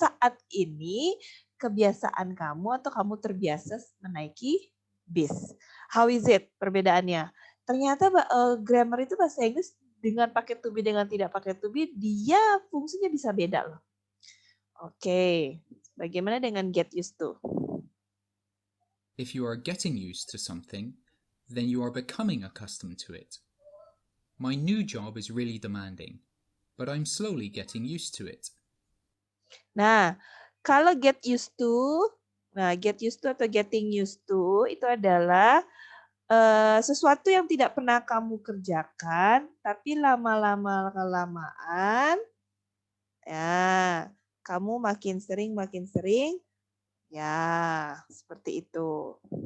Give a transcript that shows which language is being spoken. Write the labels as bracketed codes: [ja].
[id] Saat ini kebiasaan kamu atau kamu terbiasa menaiki bis. [en] How is it [id] perbedaannya? Ternyata grammar itu bahasa Inggris dengan pakai to be dengan tidak pakai to be, dia fungsinya bisa beda loh. Oke, bagaimana dengan get used to? [en] If you are getting used to something, then you are becoming accustomed to it. My new job is really demanding, but I'm slowly getting used to it. [id] Nah, kalau get used to atau getting used to itu adalah sesuatu yang tidak pernah kamu kerjakan, tapi lama-lama kelamaan, ya, kamu makin sering, ya, seperti itu.